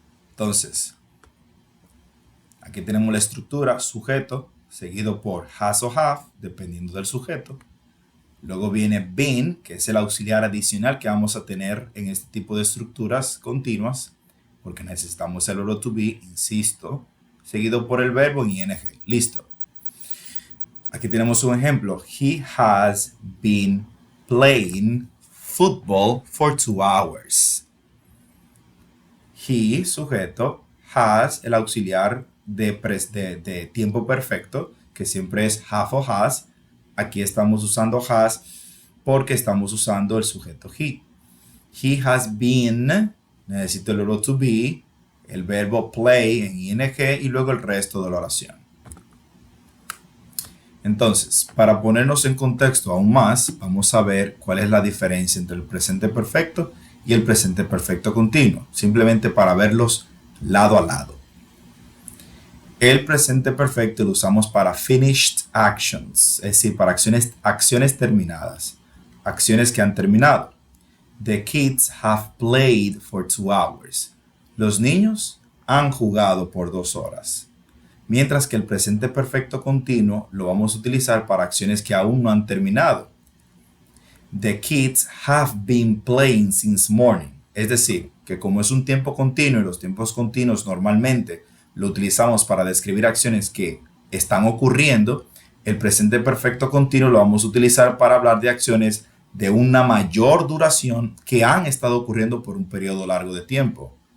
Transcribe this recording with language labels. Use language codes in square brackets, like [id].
[es] Entonces, aquí tenemos la estructura, sujeto, seguido por has o have, dependiendo del sujeto. Luego viene been, que es el auxiliar adicional que vamos a tener en este tipo de estructuras continuas, porque necesitamos el verbo to be, insisto, seguido por el verbo en ing. Listo. Aquí tenemos un ejemplo. [en] He has been playing football for 2 hours. [es] He, sujeto, has, el auxiliar de tiempo perfecto, que siempre es have o has. Aquí estamos usando has porque estamos usando el sujeto he. [en] He has been, [es] necesito el verbo to be, el verbo play en ing y luego el resto de la oración. Entonces, para ponernos en contexto aún más, vamos a ver cuál es la diferencia entre el presente perfecto y el presente perfecto continuo, simplemente para verlos lado a lado. El presente perfecto lo usamos para [en] finished actions, [es] es decir, para acciones terminadas, acciones que han terminado. [en] The kids have played for 2 hours. [es] Los niños han jugado por 2 horas. Mientras que el presente perfecto continuo lo vamos a utilizar para acciones que aún no han terminado. [en] The kids have been playing since morning. [es] Es decir, que como es un tiempo continuo y los tiempos continuos normalmente lo utilizamos para describir acciones que están ocurriendo, el presente perfecto continuo lo vamos a utilizar para hablar de acciones de una mayor duración que han estado ocurriendo por un periodo largo de tiempo.